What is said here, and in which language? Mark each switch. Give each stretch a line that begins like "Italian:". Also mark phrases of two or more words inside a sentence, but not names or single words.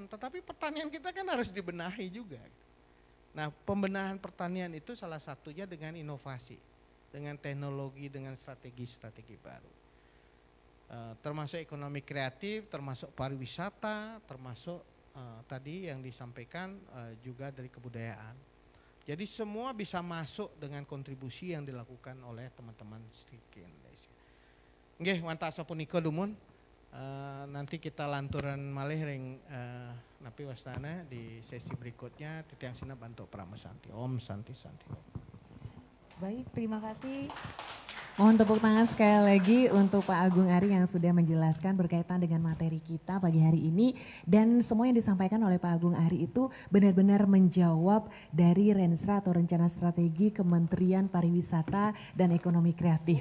Indonesian: Tetapi pertanian kita kan harus dibenahi juga. Nah pembenahan pertanian itu salah satunya dengan inovasi, dengan teknologi, dengan strategi-strategi baru. Termasuk ekonomi kreatif, termasuk pariwisata, termasuk tadi yang disampaikan juga dari kebudayaan. Jadi semua bisa masuk dengan kontribusi yang dilakukan oleh teman-teman Stiki Indonesia.
Balinese: Nggih, wanta sapunika dumun.
Indonesian: Nanti kita
Balinese: lanturan malih ring napi wastana
Indonesian: di sesi berikutnya.
Balinese: Titiang sina bantu pramesanti.
Sanskrit: Om Santi Santi.
Indonesian: Baik, terima kasih. Mohon tepuk tangan sekali lagi untuk Pak Agung Ari yang sudah menjelaskan berkaitan dengan materi kita pagi hari ini. Dan semua yang disampaikan oleh Pak Agung Ari itu benar-benar menjawab dari Renstra atau Rencana Strategi Kementerian Pariwisata dan Ekonomi Kreatif.